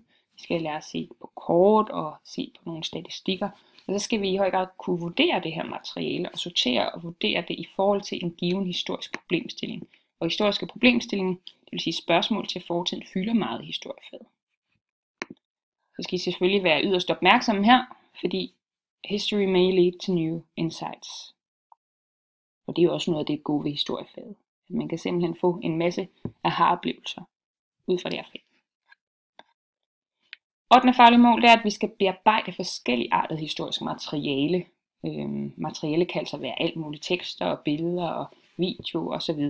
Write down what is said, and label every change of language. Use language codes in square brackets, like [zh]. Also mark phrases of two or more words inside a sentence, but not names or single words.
[da] Vi skal lære at se på kort og se på nogle statistikker, og så skal vi i høj grad kunne vurdere det her materiale og sortere og vurdere det i forhold til en given historisk problemstilling. Og historiske problemstillinger, det vil sige spørgsmål til fortiden, fylder meget i historiefaget. Så skal I selvfølgelig være yderst opmærksomme her, fordi [en] history may lead to new insights. [da] Og det er jo også noget af det gode ved historiefaget. At man kan simpelthen få en masse aha-oplevelser ud fra det her fag. 8. faglige mål er, at vi skal bearbejde forskellige artet historisk materiale. Materiale kan altså være alt muligt tekster og billeder og video osv.